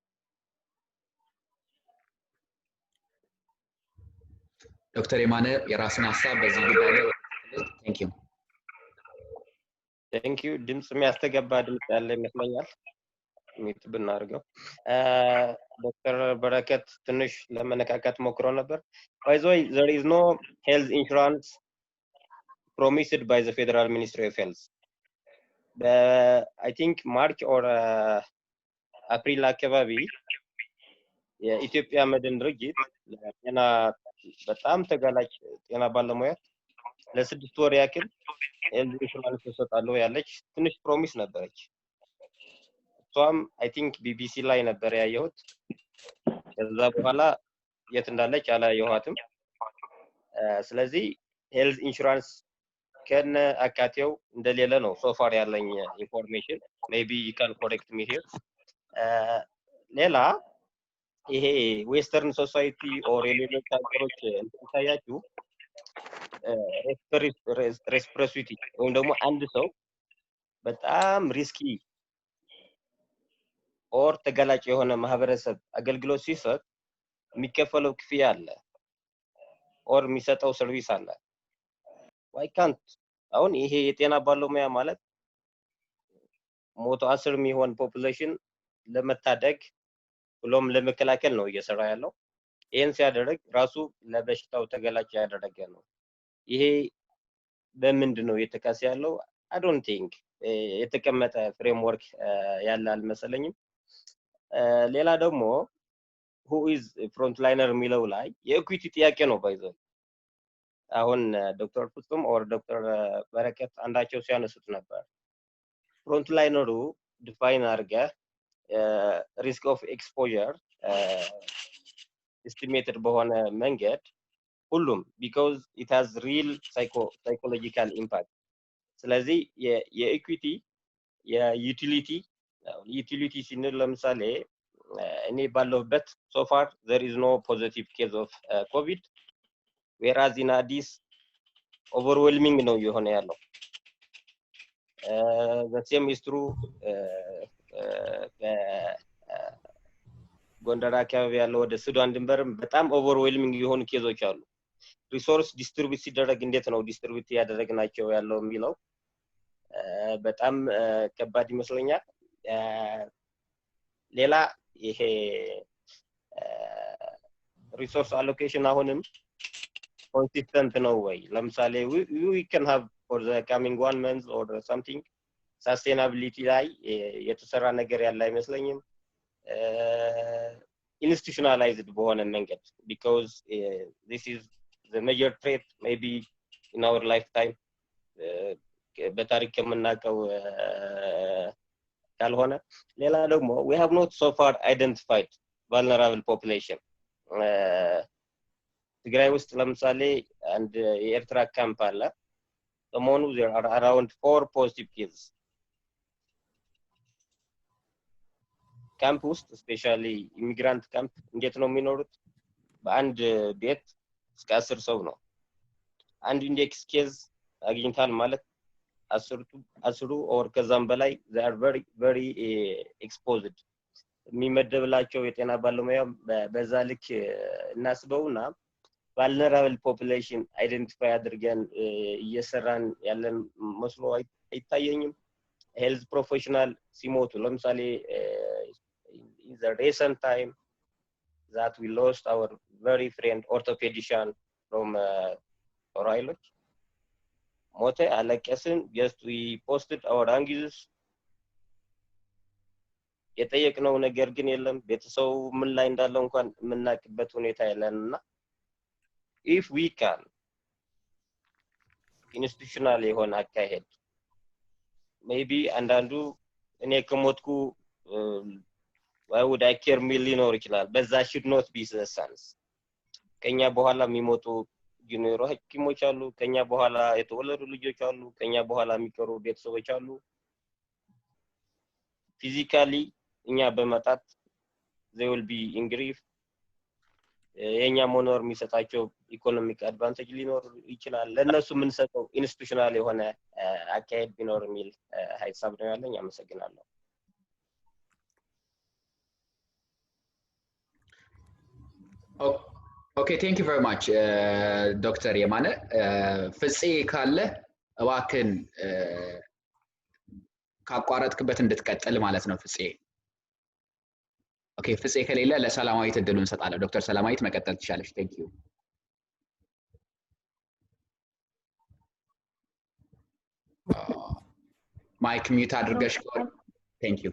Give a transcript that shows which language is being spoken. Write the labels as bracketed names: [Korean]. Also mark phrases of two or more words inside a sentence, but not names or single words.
[Amharic] ዶክተር የማነ የራስን ሀሳብ በዚህ ጉዳይ ላይ [English] thank you። [Amharic] ድምጽ የሚያስተገባ ድምጽ ያለ ይመስለኛል። ሚት ብናርገው ዶክተር በረከት ትንሽ ለመነካካት ሞክሮ ነበር። [English] by the way there is no health insurance promised by the Federal Ministry of Health. I think March or April [Amharic] አካባቢ የኢትዮጵያ መድን ድርጅት ለጤና በጣም ተጋላጭ ጤና ባለሙያ ለስድስት ወር ያክል [English] health insurance [Amharic] ተሰጣለው ያለች ትንሽ ፕሮሚስ ነበረች። እሷም [English] I think [Amharic] ቢቢሲ ላይ ነበር ያየሁት። ከዛ በኋላ የት እንዳለች አላየኋትም። ስለዚህ [English] health insurance [Amharic] ከነ አካቴው እንደሌለ ነው [English] so far [Amharic] ያለኝ ኢንፎርሜሽን። [English] maybe you can correct me here. [Amharic] ሌላ ይሄ [English] western society or [Amharic] ሌሎች ሀገሮች እንታያችሁ ሬስፕሬሲቲ ወይም ደግሞ አንድ ሰው በጣም ሪስኪ ኦር ተጋላጭ የሆነ ማህበረሰብ አገልግሎት ሲሰጥ የሚከፈለው ክፍያ አለ ኦር የሚሰጠው ሰርቪስ አለ። [English] why can't [Amharic] አሁን ይሄ የጤና ባለሙያ ማለት 110 የሚሆን ፖፑሌሽን ለመታደግ ብሎም ለመከላከል ነው እየሰራ ያለው። ይሄን ሲያደርግ ራሱ ለበሽታው ተገላጭ ያደረገ ነው። ይሄ በምንድን ነው የተካሰ ያለው? [English] I don't think [Amharic] የተቀመጠ ፍሬምወርክ ያለ አልመሰለኝም። ሌላ ደግሞ [English] who is frontliner [Amharic] የሚለው ላይ የኢኩዊቲ ጥያቄ ነው ባይዘው። አሁን ዶክተር ፍጹም ኦር ዶክተር በረከት አንዳቸው ሲያነሱት ነበር። ፍሮንትላይነሩ ዲፋይን አድርገ [English] risk of exposure ኤስቲሜትድ [Amharic] በሆነ መንገድ ሁሉም [English] because it has real psychological impact። [Amharic] ስለዚህ የኢኩዊቲ የዩቲሊቲ ሲንል ለምሳሌ እኔ ባለሁበት [English] so far there is no positive case of COVID, whereas in Addis overwhelming [Amharic] ነው የሆነ ያለው። [English] the same is true [Amharic] ጎንደር አካባቢ ያለው ወደ ሱዳን ድንበርም በጣም ኦቨርዌልሚንግ የሆኑ ኬዞች አሉ። [English] resource distribute [Amharic] ሲደረግ እንዴት ነው ዲስትሪቢዩት ያደረግናቸው ያለው የሚለው በጣም ከባድ ይመስለኛል። ሌላ ይሄ [English] resource allocation [Amharic] አሁንም ኮንሲስተንት ነው ወይ? [English] ለምሳሌ we can have for the coming 1 month or something sustainability [Amharic] ላይ የተሰራ ነገር ያለ አይመስለኝም። [English] institutionalized [Amharic] በሆነ መንገድ [English] because this is the major threat maybe in our lifetime [Amharic] በታሪክ የምናውቀው ካልሆነ ሌላ ደግሞ [English] we have not so far identified vulnerable population። [Amharic] ትግራይ ውስጥ ለምሳሌ አንድ የኤርትራ ካምፕ አለ። ሰሞኑ [English] there are around 4 positive cases [Amharic] ካምፕ ውስጥ [English] specially immigrant [Amharic] ካምፕ እንዴት ነው የሚኖሩት? በአንድ ቤት እስከ 10 ሰው ነው። አንድ [English] index case [Amharic] አግኝታል ማለት 10 ኦር ከዛም በላይ [English] they are very exposed። [Amharic] የሚመደብላቸው የጤና ባለሙያ በዛ ልክ [English] እናስበውና vulnerable population identify [Amharic] አድርገን እየሰራን ያለን መስሎ አይታየኝም። [English] health professional [Amharic] ሲሞቱ ለምሳሌ [English] in the recent time that we lost our very friend orthopedician from Orailoch [Amharic] ሞተ አለቀስን። [English] just we posted our anguish [Amharic] የጠየቅነው ነገር ግን የለም። ቤተሰቡ ምን ላይ እንዳለው እንኳን የምናውቅበት ሁኔታ የለንና [English] if we can institutional [Amharic] የሆነ አካሄድ maybe አንዳንዱ እኔ ከሞትኩ [English] why would I care [Amharic] ሚል ሊኖር ይችላል። በዛ [English] should not be the sense። [Amharic] ከኛ በኋላ የሚሞቱ ጁኒየር ሐኪሞች አሉ፣ ከኛ በኋላ የተወለዱ ልጆች አሉ፣ ከኛ በኋላ የሚቀሩ ቤተሰቦች አሉ። physically እኛ በመጣት [English] they will be in grief። [Amharic] የኛ መኖር የሚሰጣቸው [English] economic advantage [Amharic] ሊኖር ይችላል። ለነሱ የምንሰጠው ኢንስቲትዩሽናል የሆነ አካሄድ ቢኖር የሚል ሀሳብ ነው ያለኝ። አመሰግናለሁ። [English] Okay, thank you very much ዶክተር የማነ። ፍፄ [Amharic] ካለ እባክን ካቋረጥክበት እንድትቀጥል ማለት ነው ፍፄ። ኦኬ፣ ፍፄ ከሌለ ለሰላማዊት እድሉን እንሰጣለን። ዶክተር ሰላማዊት መቀጠል ትችላለሽ። [English] thank you። mic mute [Amharic] አድርገሽ። [English] thank you።